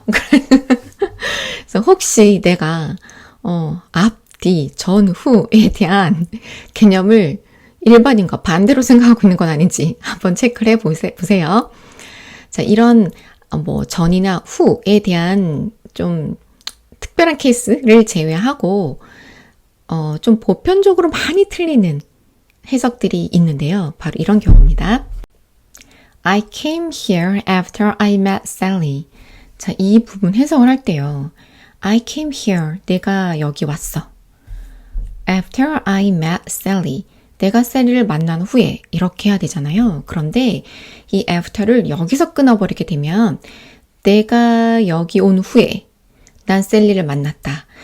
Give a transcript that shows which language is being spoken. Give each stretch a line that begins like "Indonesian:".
Korean: 그래서 혹시 내가 앞뒤 전후에 대한 개념을 일반인과 반대로 생각하고 있는 건 아닌지 한번 체크를 해보세요. 자, 이런 전이나 후에 대한 좀 특별한 케이스를 제외하고 좀 보편적으로 많이 틀리는 해석들이 있는데요. 바로 이런 경우입니다.
English: I came here after I met Sally.
Korean: 자, 이 부분 해석을 할 때요.
English: I came here.
Korean: 내가 여기 왔어.
English: After I met Sally.
Korean: 내가 셀리를 만난 후에 이렇게 해야 되잖아요. 그런데 이 after를 여기서 끊어버리게 되면 내가 여기 온 후에 난 셀리를 만났다.